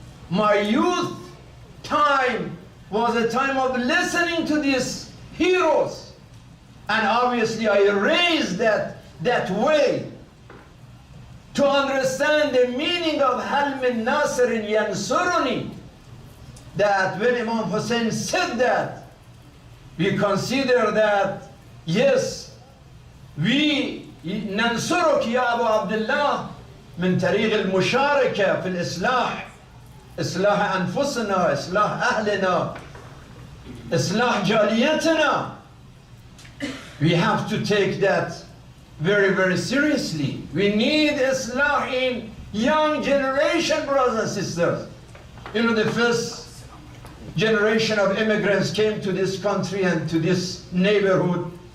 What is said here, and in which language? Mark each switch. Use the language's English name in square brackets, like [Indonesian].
[English] My youth time was a time of listening to these heroes. And obviously I raised that way to understand the meaning of Hal min Nasirin Yansuruni. That when Imam Hussein said that, we consider that, yes, we [Arabic] ننصرك يا أبو عبد الله من طريق المشاركة في الإصلاح، إصلاح أنفسنا، إصلاح أهلنا، إصلاح جاليتنا. [English] We have to take that very, very seriously. We need Islah in young generation, brothers and sisters. You know, the first generation of immigrants came to this country and to this neighborhood.